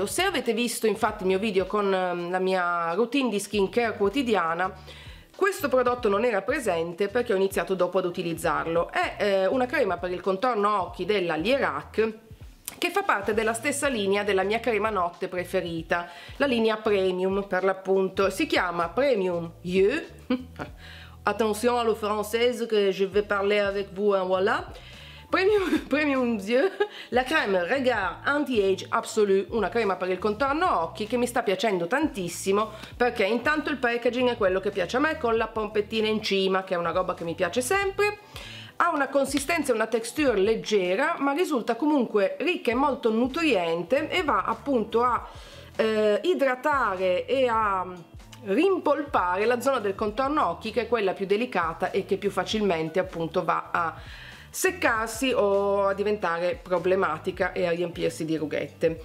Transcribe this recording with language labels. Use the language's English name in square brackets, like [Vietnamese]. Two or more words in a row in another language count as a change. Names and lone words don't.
[Italian] Se avete visto infatti il mio video con la mia routine di skincare quotidiana, questo prodotto non era presente perché ho iniziato dopo ad utilizzarlo. È una crema per il contorno occhi della Lierac che fa parte della stessa linea della mia crema notte preferita, la linea Premium per l'appunto. Si chiama Premium Yeux. [French] Attention à le française que je vais parler avec vous, hein, voilà. [Italian] Premium Yeux, la crema Regard Anti-Age Absolu, una crema per il contorno occhi che mi sta piacendo tantissimo perché intanto il packaging è quello che piace a me, con la pompettina in cima, che è una roba che mi piace sempre. Ha una consistenza e una texture leggera ma risulta comunque ricca e molto nutriente e va appunto a idratare e a rimpolpare la zona del contorno occhi, che è quella più delicata e che più facilmente appunto va a seccarsi o a diventare problematica e a riempirsi di rughette.